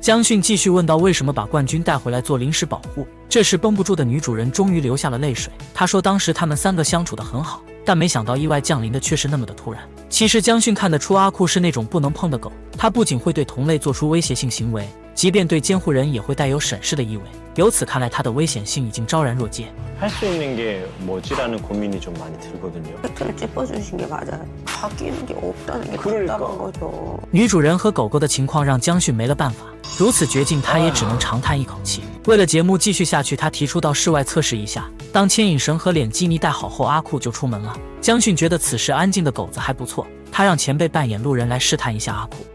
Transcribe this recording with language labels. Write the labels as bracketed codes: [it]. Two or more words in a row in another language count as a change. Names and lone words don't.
[zh] 江训继续问到为什么把冠军带回来做临时保护，这时绷不住的女主人终于流下了泪水。她说当时他们3个相处得很好，但没想到意外降临的却是那么的突然。其实江训看得出阿库是那种不能碰的狗，他不仅会对同类做出威胁性行为，即便对监护人也会带有审视的意味。由此看来，他的危险性已经昭然若揭。 [ko] 할 수 있는 게 뭐지라는 고민이 좀 많이 들거든요. 팩트를 짚어주신 게 맞아요. 바뀌는 게 없다는 게 답답한 거죠. [zh] 女主人和狗狗的情况让江训没了办法，如此绝境，他也只能长叹一口气。为了节目继续下去，他提出到室外测试一下。当牵引绳和脸基尼戴好后，阿库就出门了。江训觉得此时安静的狗子还不错，他让前辈扮演路人来试探一下阿库。